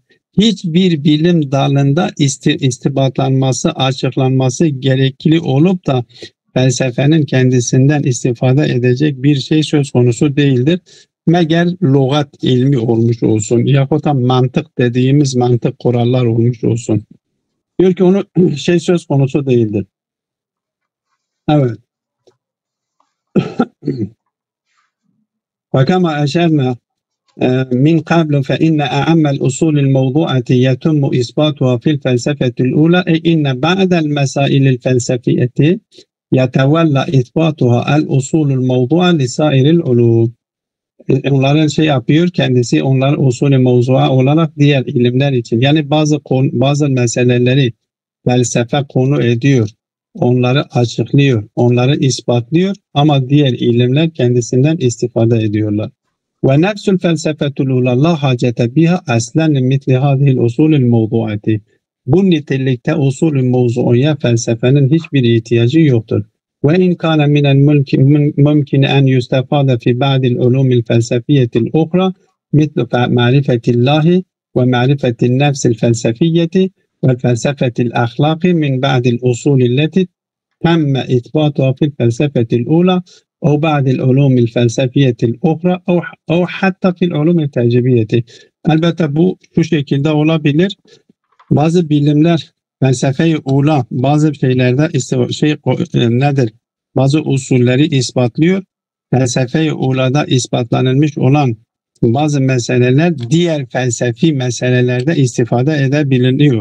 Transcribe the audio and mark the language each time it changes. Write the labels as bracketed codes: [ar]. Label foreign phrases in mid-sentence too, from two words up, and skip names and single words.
[tr] Hiçbir bilim dalında istibatlanması, açıklanması gerekli olup da felsefenin kendisinden istifade edecek bir şey söz konusu değildir. Meğer lügat ilmi olmuş olsun yahut da mantık dediğimiz mantık kurallar olmuş olsun. Diyor ki onu şey söz konusu değildir. Evet. [ar] وكما أشرنا من قبل فإن أعم الأصول الموضوعة يتم إثباتها في الفلسفة الأولى أي إن بعد المسائل الفلسفية يتولى إثباتها الأصول الموضوعة لسائر العلوم. [tr] Onların şey yapıyor, kendisi onların usulü mevzua olarak diğer ilimler için. Yani bazı meseleleri felsefe konu ediyor, onları açıklıyor, onları ispatlıyor ama diğer ilimler kendisinden istifade ediyorlar. [ar] ونفس الفلسفة الأولى لا حاجة بها أصلا مثل هذه الأصول الموضوعة. [tr] Bu nitelikte usulü mevzuya felsefenin hiçbir ihtiyacı yoktur. [ar] وإن كان من الممكن أن يستفاد في بعض العلوم الفلسفية الأخرى مثل معرفة الله ومعرفة النفس الفلسفية والفلسفة الأخلاق من بعض الأصول التي تم إثباتها في الفلسفة الأولى أو بعض العلوم الفلسفية الأخرى أو حتى في العلوم التعجيبية. [tr] Elbette bu şu şekilde olabilir. Bazı bilimler felsefeyi ula bazı şeylerde nedir? Bazı usulleri ispatlıyor. Felsefe-i ulada ispatlanılmış olan bazı meseleler diğer felsefi meselelerde istifade edebiliyor.